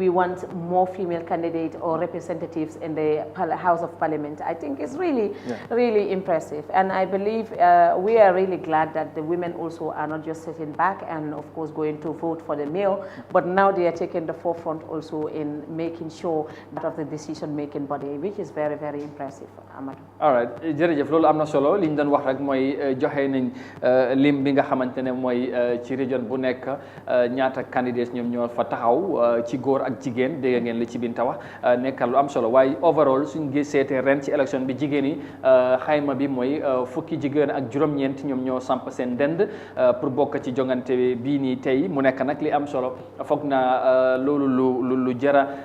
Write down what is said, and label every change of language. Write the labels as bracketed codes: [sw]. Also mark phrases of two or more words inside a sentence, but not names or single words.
[en] we want more female candidates or representatives in the House of Parliament, I think it's really, really impressive. And I believe we are really glad that the women also are not just sitting back and, of course, going to vote for the male, but now they are taking the forefront also in making sure that of the decision-making body, which is very, very impressive, Amadou. All right, [wo] jërëjëf loolu am na solo li ñu doon wax rek mooy joxe nañ lim bi nga xamante ne mooy ci région bu nekk ñaata candidates ñoom ñoo fa taxaw ci góor ak jigéen dégg ngeen li ci Binta wax nekkal lu am solo waaye overall suñ gis seetee ren ci élection bi jigéen yi xayma bi mooy fukki jigéen ak juróom-ñeent ñoom ñoo samp seen dend pour bokk ci jongante bii nii tey mu nekk nag li am solo foog naa loolu lu jara